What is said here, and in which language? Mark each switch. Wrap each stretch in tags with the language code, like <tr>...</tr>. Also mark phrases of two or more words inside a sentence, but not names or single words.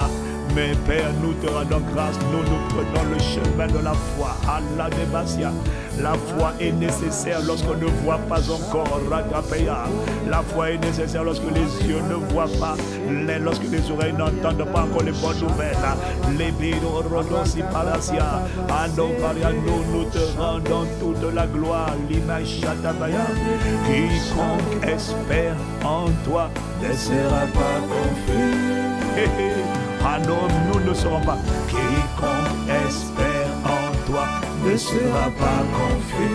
<fr>Mais Père, nous te rendons grâce, nous prenons le chemin de la foi. Allah Debasia. La foi est nécessaire lorsqu'on ne voit pas encore. Ragapaya. La foi est nécessaire lorsque les yeux ne voient pas, lorsque les oreilles n'entendent pas encore les bonnes nouvelles. Les bidos rodosi palacia. Ando pariano, nous te rendons toute la gloire. L'image chatabaya. Quiconque espère en toi ne sera pas confus. Ah non, nous ne serons pas. Quiconque espère en toi ne sera pas confus.</fr>